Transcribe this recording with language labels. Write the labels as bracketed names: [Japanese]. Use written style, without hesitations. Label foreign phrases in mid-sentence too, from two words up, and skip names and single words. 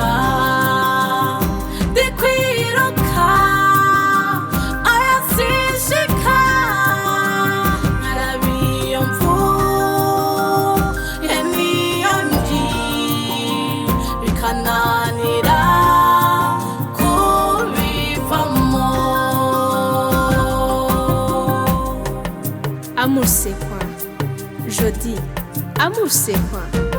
[Rundi] Ndi kwiruka oya sinshika nkarabiyo mvuye niyo ndi bikananira kubivamo. [French] Amour c'est quoi? Je dis, amour c'est quoi?